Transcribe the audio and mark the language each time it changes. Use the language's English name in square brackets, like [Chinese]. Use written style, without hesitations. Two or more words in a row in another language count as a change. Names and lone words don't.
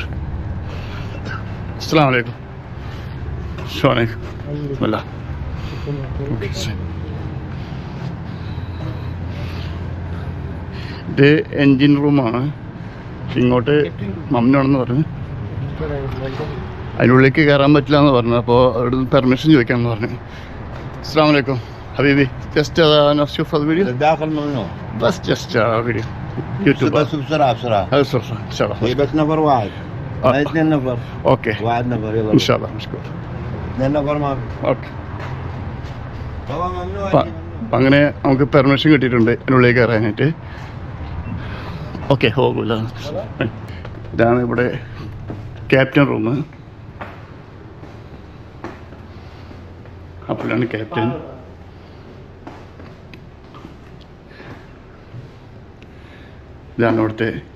[Arabic] السلام عليكم. [Malayalam] ഇത് [English] engine room ആണ്. [Malayalam] ഇങ്ങോട്ട് മമ്മനാണെന്ന് പറഞ്ഞു. അതിനുള്ളിലേക്ക് കയറാൻ പറ്റില്ല എന്ന് പറഞ്ഞു. അപ്പോൾ അവിടെ പെർമിഷൻ ചോദിക്കാമെന്ന് പറഞ്ഞു. [Arabic] السلام عليكم حبيبي just نشوف الفيديو داخل ممنوع بس just فيديو يوتيوب بس بسرعة هذا بسرعة ان شاء الله. هي بس نفر واحد ما 2 نفر. اوكي واحد نفر يلا ان شاء الله. مشكور. 2 نفر ما اوكേ. هو ممنوع. [Malayalam] അങ്ങനെ നമുക്ക് പെർമിഷൻ കിട്ടിയിട്ടുണ്ട് അതിനുള്ളിലേക്ക് കയറാനായിട്ട്. ഓക്കെ പോകില്ല. ഇതാണ് ഇവിടെ [English] captain room. [Malayalam] അപ്പോഴാണ് ക്യാപ്റ്റൻ. ഇതാണ് ഇവിടുത്തെ